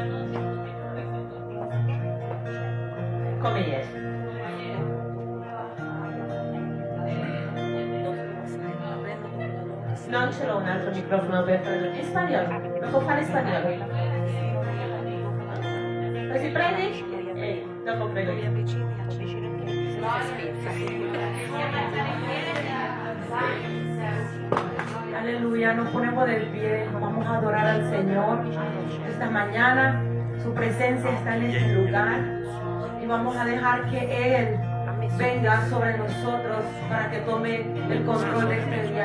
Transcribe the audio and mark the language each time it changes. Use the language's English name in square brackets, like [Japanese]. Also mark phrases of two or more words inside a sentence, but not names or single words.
[Italian] Come ieri. Non ce l'ho un altro microfono per tradurre. In spagnolo. Lo può fare in spagnolo. Così prendi e dopo prego io. [Spanish] Aleluya, nos ponemos de pie, vamos a adorar al Señor esta mañana. Su presencia está en este lugar y vamos a dejar que Él venga sobre nosotros para que tome el control de este día.